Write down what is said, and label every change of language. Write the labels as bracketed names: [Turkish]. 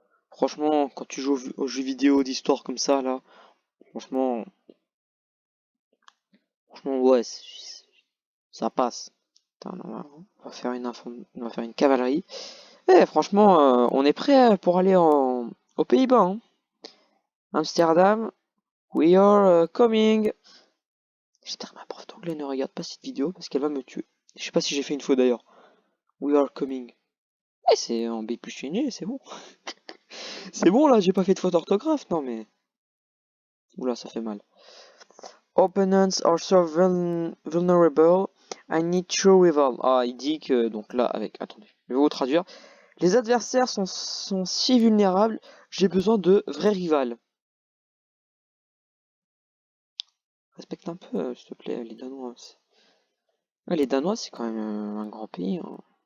[French] Franchement, quand tu joues aux jeux vidéo d'histoire comme ça, là, franchement, franchement, ouais, ça passe. Attends, on va faire on va faire une cavalerie. Eh, franchement, on est prêt pour aller aux Pays-Bas, hein. [English] Amsterdam, we are coming. [French] J'espère que ma prof d'anglais ne regarde pas cette vidéo parce qu'elle va me tuer. Je sais pas si j'ai fait une faute d'ailleurs. [English] We are coming. [French] Eh, c'est en B plus signé, c'est bon. C'est bon là, j'ai pas fait de faute d'orthographe, non mais. Oula, ça fait mal. [English] Opponents are so vulnerable. I need true rival. [French] Ah, il dit que, donc là, attendez, je vais vous traduire. Les adversaires sont si vulnérables, j'ai besoin de vrais rivales. Respecte un peu, s'il te plaît, les Danois. Ouais, les Danois, c'est quand même un grand pays. Hein.